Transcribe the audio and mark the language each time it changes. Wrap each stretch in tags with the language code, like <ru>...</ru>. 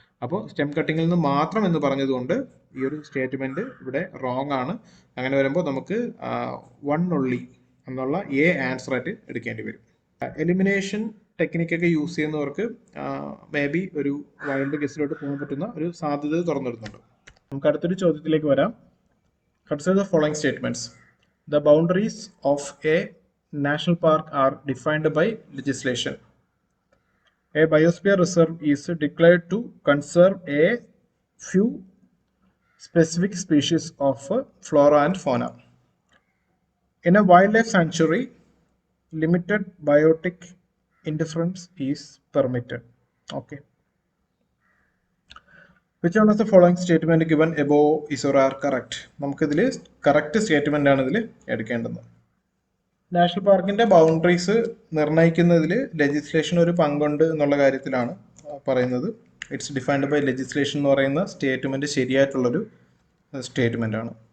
<ml>അപ്പോൾ സ്റ്റെം കട്ടിങ്ങിൽ നിന്ന് മാത്രം എന്ന് പറഞ്ഞതുകൊണ്ട് ഈ ഒരു സ്റ്റേറ്റ്മെൻറ്റ് ഇവിടെ റോങ് ആണ്. അങ്ങനെ വരുമ്പോൾ നമുക്ക് 1 ഒള്ളി എന്നുള്ള ആൻസർ ആയിട്ട് എടുക്കേണ്ടി വരും. എലിമിനേഷൻ ടെക്നിക്കൊക്കെ യൂസ് ചെയ്യുന്നവർക്ക് മേ ബി ഒരു വൈൽഡ് ഗസ്റ്റിലോട്ട് പോകാൻ പറ്റുന്ന ഒരു സാധ്യത തുറന്നിടുന്നുണ്ട്. നമുക്ക് അടുത്തൊരു ചോദ്യത്തിലേക്ക് വരാം.</ml> <en>Consider the following statements. The boundaries of a national park are defined by legislation. A biosphere reserve is declared to conserve a few specific species of flora and fauna. In a wildlife sanctuary, limited biotic interference is permitted. Okay. Which one of the following statement given above is or are correct?</en> <ml>നമുക്കിതിൽ correct statement ആണ് ഇതിൽ എടുക്കേണ്ടത്. National പാർക്കിൻ്റെ boundaries നിർണ്ണയിക്കുന്നതിൽ legislation ഒരു പങ്കുണ്ട് എന്നുള്ള കാര്യത്തിലാണ് പറയുന്നത്.</ml> <en>it's defined by legislation</en> <ml>എന്ന് പറയുന്ന സ്റ്റേറ്റ്മെൻറ്റ് ശരിയായിട്ടുള്ളൊരു സ്റ്റേറ്റ്മെൻ്റ് ആണ്.</ml>